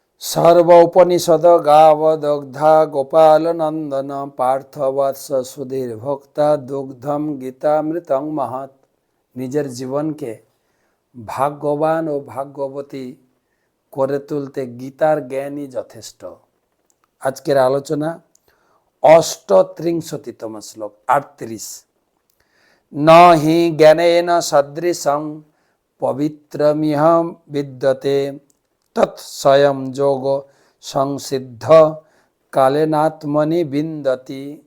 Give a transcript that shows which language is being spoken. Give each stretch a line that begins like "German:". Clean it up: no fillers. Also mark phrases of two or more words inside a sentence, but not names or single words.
Sanskrit: सर्व उपनिषद गावदग्धा गोपाल नंदन पार्थवत्स सुधीर भोक्ता दुग्धम गीतामृतं महत्।
Bangla: নিজের জীবনকে ভাগ্যবান ও ভাগ্যবতী করে তুলতে গীতার জ্ঞানই যথেষ্ট। আজকের আলোচনা 38তম শ্লোক 38।
Sanskrit: ন হি জ্ঞানেন সদৃশং পবিত্রমিহ বিদ্যতে তৎ স্বয়ং যোগ সংসিদ্ধ কালেনাত্মনি বিন্দতি।